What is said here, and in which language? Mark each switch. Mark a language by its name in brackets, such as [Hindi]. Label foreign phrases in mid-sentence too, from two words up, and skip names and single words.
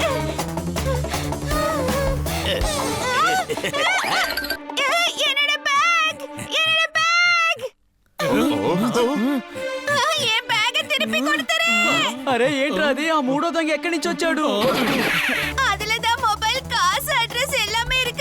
[Tamil] என்னோட பேக். என்னோட பேக். என் பேக்கை திருப்பி கொடுத்துரு. [Telugu] అరే ఏంట్రా అది? ఆ మూడో దొంగ ఎక్కడి నుంచి వచ్చాడు? [Tamil] அதுலதான் மொபைல், காசு, அட்ரஸ் எல்லாமே இருக்கு.